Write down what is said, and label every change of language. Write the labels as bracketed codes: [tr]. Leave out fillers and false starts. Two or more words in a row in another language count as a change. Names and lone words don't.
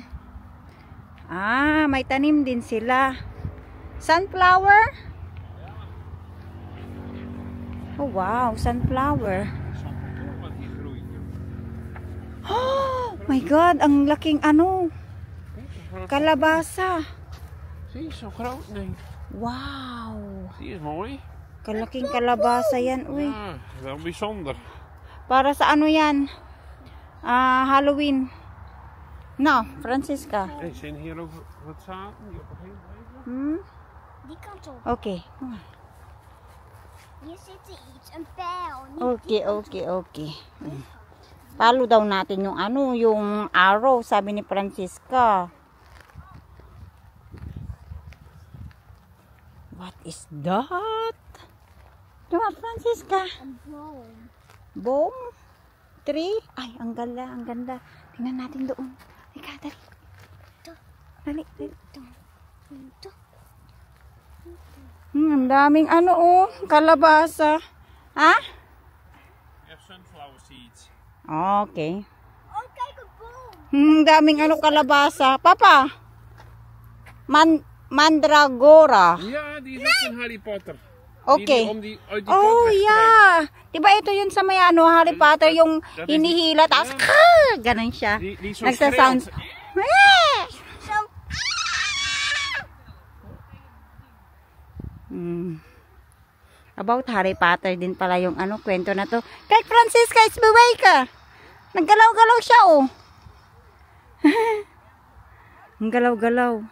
[tl] Ah, may tanim din sila. [en] Sunflower? Oh wow, sunflower. Oh my God, [tl] ang laking kalabasa. [nl] Zie je, zo groot? Nee. [en] Wow. [nl] Die is mooi. [tl] Kalaking kalabasa yan, uy. [nl] Ja, wel bijzonder. [tl] Para sa ano yan? [en] Halloween. [nl] Nou, Francisca. Hey, zijn hier ook wat zaden die op een gegeven moment? Die kant op. [en] Okay. [nl] Hier zit iets, een pijl. [en] Okay. [tl] Palo daw natin yung yung arrow, sabi ni Francisca. [en] What is that? [tl] Diba, Francisca? [nl] Een boom. [en] Boom? Tree? [tl] Ay, ang ganda. Tingnan natin doon. Ika, dali. Dali. Ito. Ang daming kalabasa. Ha? [nl] Ja, [en] sunflower seeds. Okay. [nl] Oh, kijk, een boom. [tl] Ang daming kalabasa. Papa, mandragora. [nl] Ja, die is ook in Harry Potter. [en] Okay. [nl] Om die uit die [en] Oh, [nl] pot weg te [en] yeah. [tl] Diba ito yun sa may Harry Potter, yung [nl] dat is [tl] hinihila, [nl] die- [tl] tapos [nl] ja. [tl] ganun siya. [nl] Die zo [tl] Nagsasound. [nl] schreeuwt. Zo. [tl] About Harry Potter din pala yung kwento na to. Kay Francisca, it's buway ka. Naggalaw-galaw siya, oh. Ang galaw-galaw.